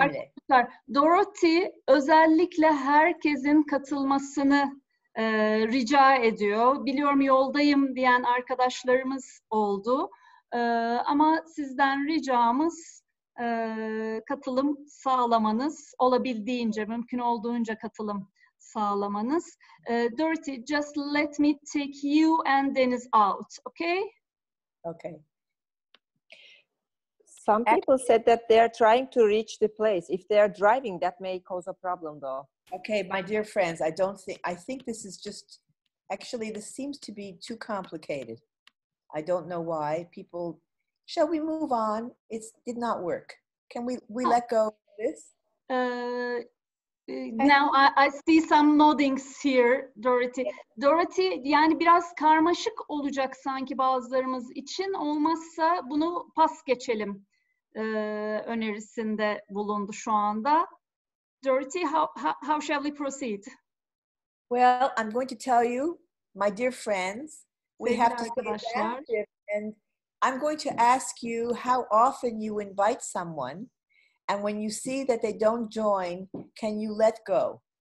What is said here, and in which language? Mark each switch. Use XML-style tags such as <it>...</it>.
<tr>Arkadaşlar, Dorothy özellikle herkesin katılmasını rica ediyor. Biliyorum yoldayım diyen arkadaşlarımız oldu. Ama sizden ricamız katılım sağlamanız, olabildiğince, mümkün olduğunca katılım sağlamanız.</tr> <en>Dorothy, just let me take you and Deniz out, okay? Okay. Some people said that they are trying to reach the place. If they are driving, that may cause a problem, though. Okay, my dear friends, I think this is just, actually, this seems to be too complicated. I don't know why. People, shall we move on? It did not work. Can we let go of this? Now I see some noddings here, Dorothy.</en> <tr>Dorothy, yani biraz karmaşık olacak sanki bazılarımız için. Olmazsa bunu pas geçelim önerisinde bulundu şu anda.</tr> <en>Dorothy, how shall we proceed? Well, I'm going to tell you, my dear friends, we have to stay adaptive, and I'm going to ask you how often you invite someone, and when you see that they don't join, can you let go?</en>